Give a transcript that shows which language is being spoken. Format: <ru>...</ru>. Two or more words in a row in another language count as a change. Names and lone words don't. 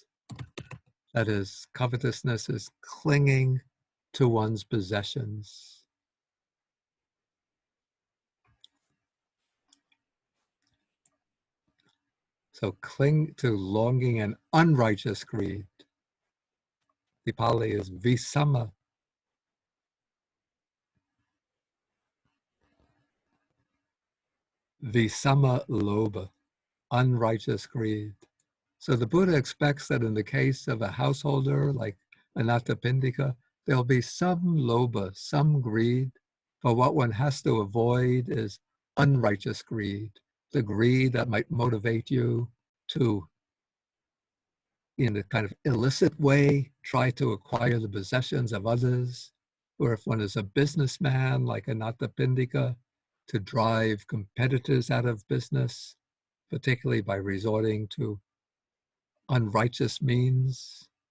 <en>That is, covetousness is clinging to one's possessions. So cling to longing and unrighteous greed. The Pali is visama.</en> <pi>Visama lobha,</pi> <en>unrighteous greed. So the Buddha expects that in the case of a householder like Anathapindika, there'll be some lobha, some greed, but what one has to avoid is unrighteous greed, the greed that might motivate you to, in a kind of illicit way, try to acquire the possessions of others, or if one is a businessman like Anathapindika, to drive competitors out of business, particularly by resorting to unrighteous means.</en>